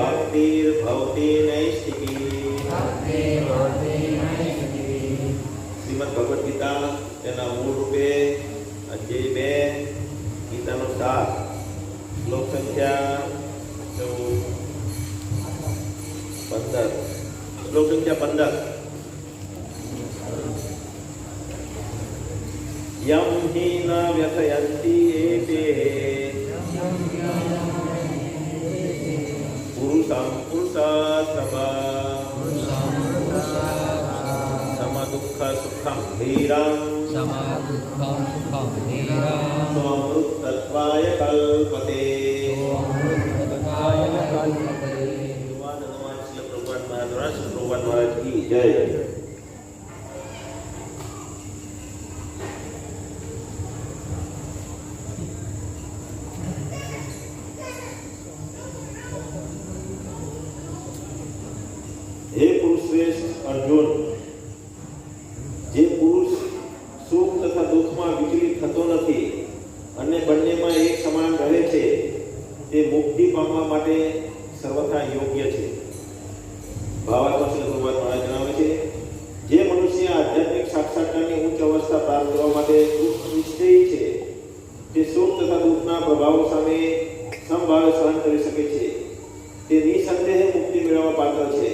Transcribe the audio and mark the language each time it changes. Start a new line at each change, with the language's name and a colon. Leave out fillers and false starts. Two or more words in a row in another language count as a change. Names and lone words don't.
Sanskrit: भक्तिर्भवति नैष्ठिकी।
Gujarati: श्रीमद् भगवद गीता તેના મૂળ રૂપે અધ્યાય 2 ગીતાનો 7 શ્લોક સંખ્યા
Sanskrit: 15
Gujarati: શ્લોક સંખ્યા
Sanskrit: 15 यम ही न व्यथयन्ति एते पुरुषं पुरुषार्थवा समदुःख सुखं धीरं स्वमृतत्वाय कल्पते।
Hindi: भगवान महाराज की जय।
Gujarati: હે પુરુષ શ્રેષ્ઠ અર્જુન, જે પુરુષ સુખ તથા દુખ મેં વિચલિત થતો નથી અને બંનેમાં એક સમાન રહે છે તે મુક્તિ પામવા માટે સર્વથા યોગ્ય છે। ભાવાત્મક શરૂઆત માં જણાવે છે જે મનુષ્ય આધ્યાત્મિક સાક્ષાત્કારની ઉચ્ચ અવસ્થા પ્રાપ્ત કરવા માટે નિશ્ચયી છે તે સુખ તથા દુઃખના પ્રભાવો સામે સમભાવે સહન કરી શકે છે તે નિસંદેહ મુક્તિ મેળવવા પાત્ર છે।